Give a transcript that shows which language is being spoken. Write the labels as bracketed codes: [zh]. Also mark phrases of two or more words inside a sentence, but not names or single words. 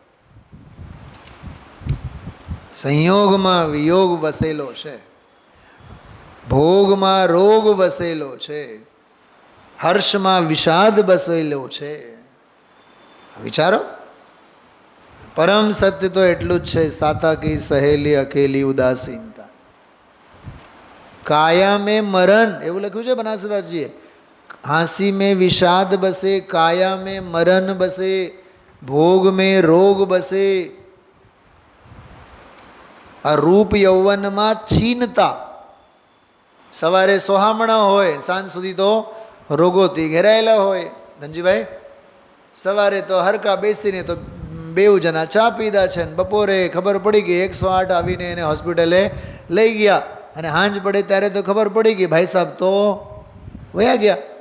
[gu] સંયોગમાં વિયોગ વસેલો છે, ભોગમાં રોગ વસેલો છે, હર્ષમાં વિષાદ વસેલો છે. વિચારો. પરમ સત્ય તો એટલું જ છે, [hi] साता की सहेली अकेली उदासीनता. काया में मरण, [gu] એવું લખ્યું છે બનાસદાસજીએ. [hi] હાંસી में विषाद बसे, काया में मरण बसे, भोग में रोग बसे. [gu] આ રૂપ યૌવનમાં છીનતા. સવારે સોહામણા હોય, સાંજ સુધી તો રોગોથી ઘેરાયેલા હોય. ધનજીભાઈ, સવારે તો હરકા બેસીને તો બેઉ જણા ચા પીધા છે ને બપોરે ખબર પડી ગઈ 108 આવીને એને હોસ્પિટલે લઈ ગયા અને હાંજ પડે ત્યારે તો ખબર પડી ગઈ ભાઈ સાહેબ તો વયા ગયા.